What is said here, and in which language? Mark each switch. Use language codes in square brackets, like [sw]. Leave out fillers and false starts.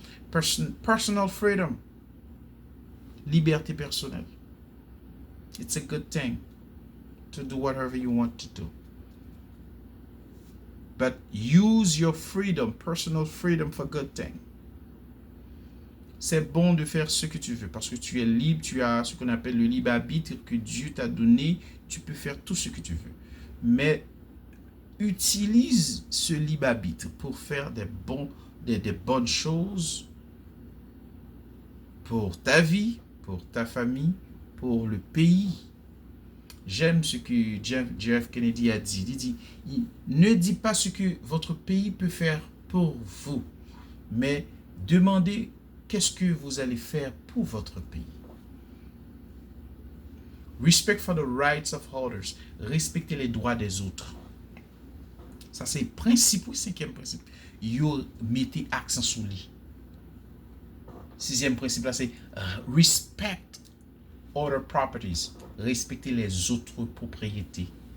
[en] Personal freedom. [fr] Liberté personnelle. [en] It's a good thing to do whatever you want to do. But use your freedom, personal freedom, for good thing. [fr] C'est bon de faire ce que tu veux parce que tu es libre, tu as ce qu'on appelle le libre arbitre que Dieu t'a donné, tu peux faire tout ce que tu veux. Mais utilise ce libre arbitre pour faire des bonnes choses pour ta vie, pour ta famille, pour le pays. J'aime ce que Jeff Kennedy a dit. Il dit, ne dites pas ce que votre pays peut faire pour vous, mais demandez qu'est-ce que vous allez faire pour votre pays. [en] Respect for the rights of others. [fr] Respecter les droits des autres. Ça, c'est le principe, le cinquième principe. Yo mettez accent sur lui. Sixième principe, là, c'est [en] respect other properties. [fr] Respecter les autres propriétés.